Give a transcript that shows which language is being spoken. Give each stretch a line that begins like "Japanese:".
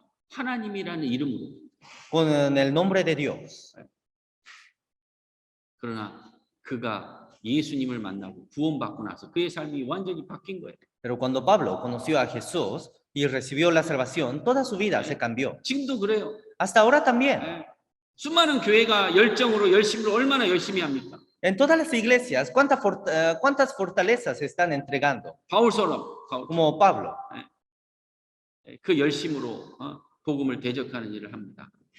Korean: 하나님이라는 이름으로.
Spanish: con el nombre de Dios.
Korean: 그러나 그가 예수님을 만나고 구원받고 나서 그의 삶이 완전히 바뀐 거예요.
Spanish: Pero cuando Pablo conoció a Jesús y recibió la salvación, toda su vida se cambió.
Korean: 지금도 그래요.
Spanish: Hasta ahora también.
Korean: 수많은 교회가 열정으로 열심으로 얼마나 열심히 합니까?
Spanish: En todas las iglesias, ¿cuántas fortalezas se están entregando?
Korean: 바울처럼
Spanish: Como Pablo.
Korean: 그 열심으로 복음을 대적하는 일을 합니다.